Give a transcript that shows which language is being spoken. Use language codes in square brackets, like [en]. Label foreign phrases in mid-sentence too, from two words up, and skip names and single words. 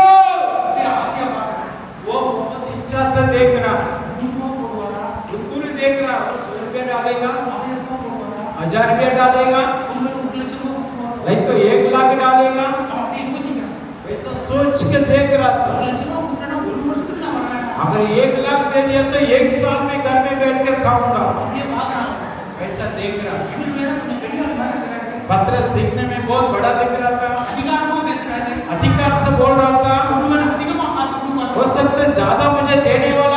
[ta] அப்படியே ஆசையா பார்க்கறான். [hi] वो बहुत इच्छा से देख रहा, बिल्कुल देख रहा। 100 रुपया डालेगा, 1000 रुपया डालेगा, [ta] உங்களுக்கு 1 லட்சம் ரூபாய் கொடுக்கணும். [hi] नहीं तो 1 लाख डालेगा। [ta] அவன் அப்படியே யோசிக்கிறான். [hi] ऐसा सोच के देख रहा 1 था। [ta] லட்சம் ரூபாய் கொடுக்கறனா ஒரு வருஷத்துக்கு நான் வரேன். [hi] अगर 1 लाख दे दिया तो 1 साल में घर में बैठ कर खाऊंगा। [ta] அப்படியே பார்க்கறான். [hi] ऐसा देख रहा। [ta] இவர் வேற கொஞ்சம் பெரிய ஆள் மாதிரி இருக்கிறாரு. [hi] पतरस दिखने में बहुत बड़ा दिख रहा था, [ta] அதிகாரமா பேசுறாரு. [hi] अधिकार से बोल रहा था। [ta] ஒருவன் அதிகமா காசு கொடுப்பான். [hi] हो सकता है ज्यादा मुझे देने